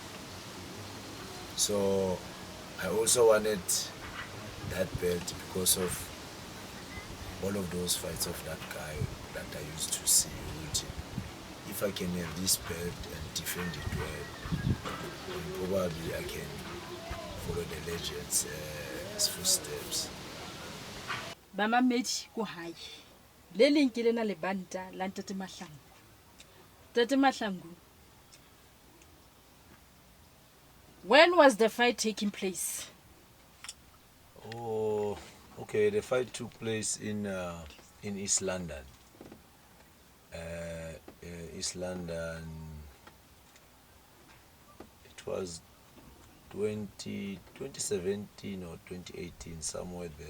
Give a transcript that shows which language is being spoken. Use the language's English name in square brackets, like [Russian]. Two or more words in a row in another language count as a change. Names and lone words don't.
[English] So I also wanted that belt because of all of those fights of that guy that I used to see. If I can have this belt and defend it well, then probably I can follow the legends' footsteps. [Southern Sotho] Bamamedi ko hae. Le leng ke lena le banta la Ntate Mahlangu. Tate Mahlangu, [English] when was the fight taking place? Oh, okay. The fight took place in East London. East London. It was 2017 or 2018, somewhere there.